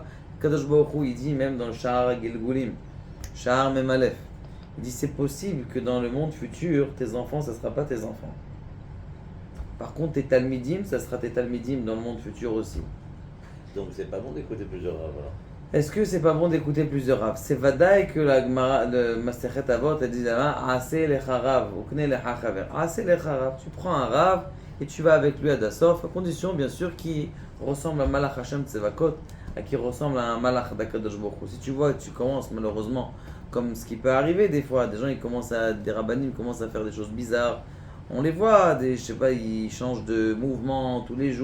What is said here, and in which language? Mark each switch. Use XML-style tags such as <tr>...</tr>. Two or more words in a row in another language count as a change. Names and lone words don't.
<he>קדוש ברוך הוא,</he> <fr>il dit même dans le Shahar Gilgulim, Shahar Memalef, il dit c'est possible que dans le monde futur, tes enfants, ça ne sera pas tes enfants. Par contre, tes Talmidim, ça sera tes Talmidim dans le monde futur aussi. Donc c'est pas bon d'écouter plusieurs Rav alors. Est-ce que c'est pas bon d'écouter plusieurs raves? C'est vadaï que la Gemara, le Masechet Avot, elle dit là-bas,</fr> <he>עשה לך רב, וקנה לך חבר. עשה לך רב.</he> <fr>Tu prends un rave et tu vas avec lui à Dassof, à condition bien sûr qu'il ressemble à</fr> <he>מלאך השם צבאות,</he> <fr>à qui ressemble à un Malach d'</fr> <he>הקדוש ברוך הוא.</he> <fr>Si tu vois que tu commences malheureusement, comme ce qui peut arriver des fois, des gens ils commencent à, des rabbanim commencent à faire des choses bizarres. On les voit, des, je sais pas, ils changent de mouvement tous les</fr>